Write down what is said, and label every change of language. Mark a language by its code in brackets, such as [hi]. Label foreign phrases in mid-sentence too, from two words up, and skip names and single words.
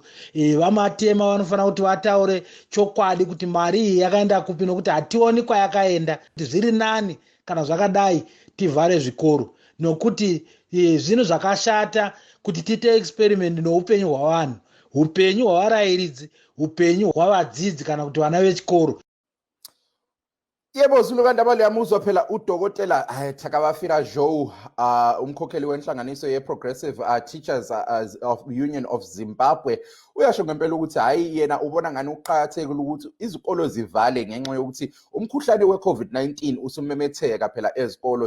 [sn] Vamatema vanofanira kuti vataure chokwadi kuti mari iyi yakaenda kupi, nokuti hationi kwayakaenda. Zviri nani kana zvakadai tivhare zvikoro, nokuti zvinhu zvakashata kuti tiite experiment noupenyu hwavanhu, upenyu hwavarairidzi, upenyu hwavadzidzi kana kuti vana vechikoro. [nd] Yebo Zulukandaba liyamuzwa phela udokotela Thakabafira Joe umkhokheli wenhlanganiso ye-Progressive Teachers of Union of Zimbabwe uyasho ngempela ukuthi hayi yena ubona ngani uqhakathekile ukuthi izikolo zivale ngenxa yokuthi umkhuhlane we-COVID-19 usumemetheka phela ezikolo.